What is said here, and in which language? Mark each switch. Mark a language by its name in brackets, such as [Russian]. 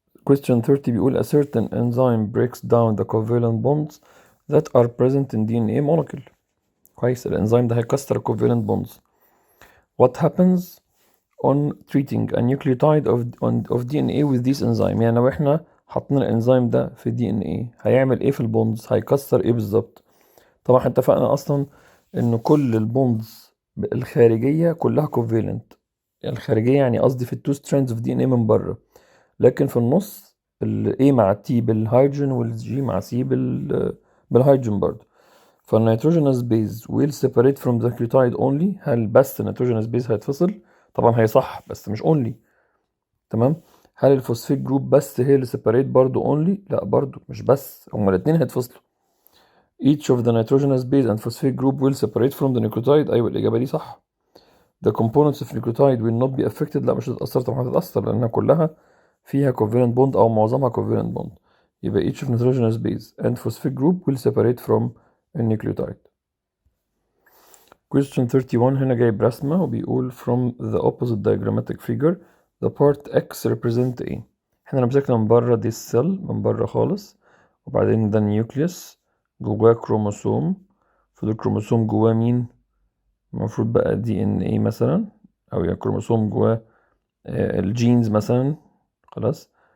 [English] Question 30 بيقول a certain enzyme breaks down the covalent bonds that are present in DNA molecule. [Arabic] كويس، الانزيم ده هيكسر covalent bonds. [English] What happens on treating a nucleotide of DNA with this enzyme؟ [Arabic] يعني لو احنا حطينا الانزيم ده في DNA هيعمل ايه في البوندز؟ هيكسر ايه بالظبط؟ طبعا اتفقنا اصلا ان كل البوندز الخارجيه كلها كوفالنت. الخارجيه يعني قصدي في التو ستراندز اوف DNA من بره، لكن في النص A مع T بالهيدروجين والجي مع C بالهيدروجين برضه. [English] فالنيتروجينوس base will separate from the nucleotide only. [Arabic] هل بس النيتروجينوس بيز هيتفصل؟ طبعا هي صح، بس مش only. تمام. هل الفوسفيت جروب بس هي اللي separate برضه only؟ لا، برضه مش بس، هما الاتنين هيتفصلوا. [English] Each of the nitrogenous base and phosphate group will separate from the nucleotide. [Arabic] أيوة، الإجابة دي صح. [English] The components of nucleotide will not be affected. [Arabic] لا، مش هتتأثر. طبعا هتتأثر لأنها كلها فيها covalent bond أو معظمها covalent bond. [English] يبقى each of nitrogenous base and phosphate group will separate from a nucleotide. Question 31 [Arabic] هنا جايب رسمة وبيقول [English] from the opposite diagrammatic figure the part X represent A. [Arabic] احنا لو مسكنا من بره دي السيل من بره خالص، وبعدين ده النيوكليوس جواه كروموسوم. فده الكروموسوم جواه مين؟ المفروض بقى DNA مثلا، او يعني كروموسوم جواه الجينز مثلا. خلاص.